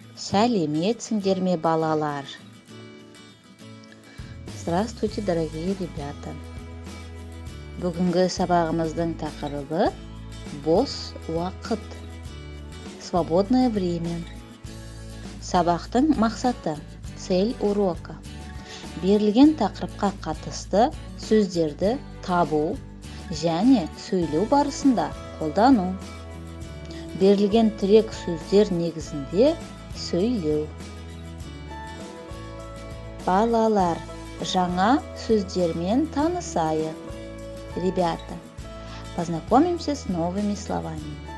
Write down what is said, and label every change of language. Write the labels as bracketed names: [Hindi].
[Kazakh] Сәлеметсіңдер ме, балалар? [Russian] Здравствуйте, дорогие ребята. [Kazakh] Бүгінгі сабағымыздың тақырыбы бос уақыт, [Russian] свободное время. [Kazakh] Сабақтың мақсаты, [Russian] цель урока. [Kazakh] Берілген тақырыпқа қатысты сөздерді табу және сөйлеу барысында қолдану. Берілген тірек сөздер негізінде сөйлеу. Балалар, жаңа сөздермен танысайық. [Russian] Ребята, познакомимся с новыми словами.